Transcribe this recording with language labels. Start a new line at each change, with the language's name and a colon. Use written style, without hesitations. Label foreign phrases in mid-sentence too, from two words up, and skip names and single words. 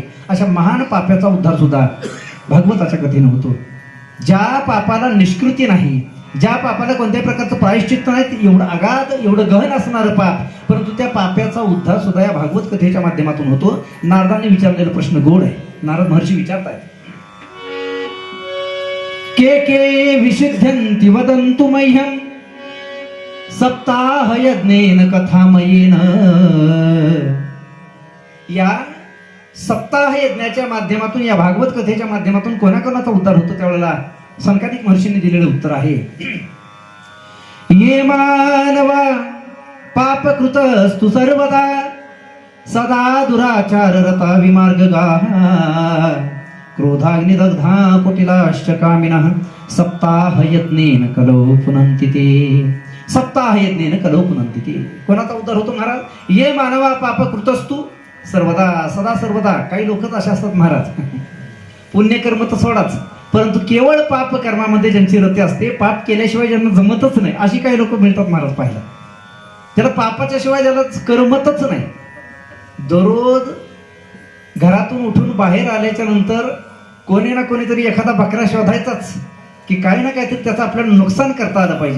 Marathi: अशा महान पाप्याचा उद्धार सुद्धा भागवताच्या कथेने होतो. ज्या पापाला निष्कृती नाही, ज्या पापाला कोणत्याही प्रकारचं प्रायश्चित्त नाही, ते एवढं अगाध एवढं गहन असणारं पाप, परंतु त्या पाप्याचा उद्धार सुद्धा या भागवत कथेच्या माध्यमातून होतो. नारदांनी विचारलेला प्रश्न गोड आहे. नारद महर्षी विचारतायत,
Sanskrit: के विशुद्धन्ति वदन्तु मह्यं सप्ताह यज्ञेन कथामयेन.
Marathi: या सप्ताह यज्ञाच्या माध्यमातून, या भागवत कथेच्या माध्यमातून कोणाकोणाचा उद्धार होतो त्यावेळेला संकादिक महर्षींनी दिलेलं उत्तर आहे,
Sanskrit: ये मानवा पापकृतस्तु सर्वदा सदा दुराचार रता विमार्गगा क्रोधाग्निदग्धा कुटिलाश्च कामिनः सप्ताह यज्ञेन कलौ पुनन्ति ते. सप्ताह यज्ञेन कलौ पुनन्ति ते.
Marathi: कोणाचा उद्धार होतो महाराज?
Sanskrit: ये मानवा पापकृतस्तु सर्वदा, सदा सर्वदा.
Marathi: काही लोकच असे असतात महाराज, पुण्यकर्म तर सोडाच, परंतु केवळ पाप कर्मामध्ये ज्यांची रती असते, पाप केल्याशिवाय ज्यांना जमतच नाही, अशी काही लोक मिळतात महाराज पाहिला. त्याला पापाच्या शिवाय त्याला करमतच नाही. दररोज घरातून उठून बाहेर आल्याच्या नंतर कोणी ना कोणीतरी एखादा बकरा शोधायचाच, की काही ना काहीतरी त्याचं आपल्याला नुकसान करता आलं पाहिजे.